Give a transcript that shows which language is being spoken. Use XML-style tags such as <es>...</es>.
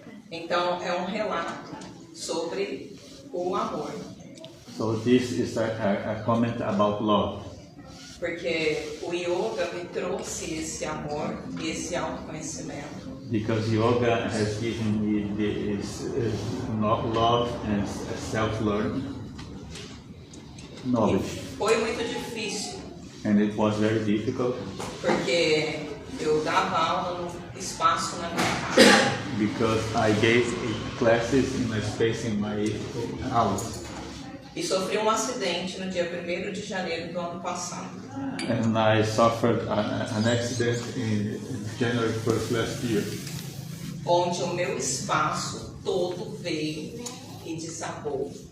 <pt>Então é um relato sobre o amor,</pt> <en>So this is a comment about love,</en> <pt>porque o yoga me trouxe esse amor e esse autoconhecimento.</pt> <en>because yoga has given me this love and self-learning knowledge,</en> <pt>Foi muito difícil,</pt> <en>and it was very difficult</en> <pt>porque eu dava aula num espaço na minha casa.</pt> <en>because I gave classes in a space in my house,</en> <pt>E sofri um acidente no dia 1º de janeiro do ano passado.</pt> <en>and I suffered an accident in January 1st last year,</en> <pt>Onde o meu espaço todo veio e desabou.</pt>